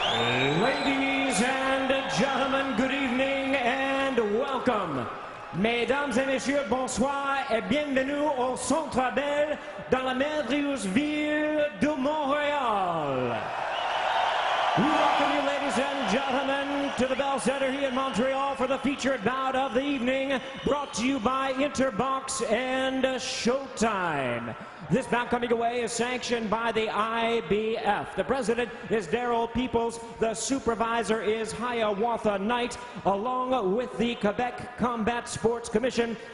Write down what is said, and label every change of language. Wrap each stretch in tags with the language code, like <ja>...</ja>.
<en>Ladies and gentlemen, good evening and welcome.</en> <fr>Mesdames et messieurs, bonsoir et bienvenue au Centre Bell dans la merveilleuse ville de Montréal.</fr> <en>We welcome you, ladies and gentlemen, to the Bell Center here in Montreal for the featured bout of the evening, brought to you by Interbox and Showtime. This bout coming away is sanctioned by the IBF. The president is Daryl Peoples. The supervisor is Hiawatha Knight, along with the Quebec Combat Sports Commission.</en>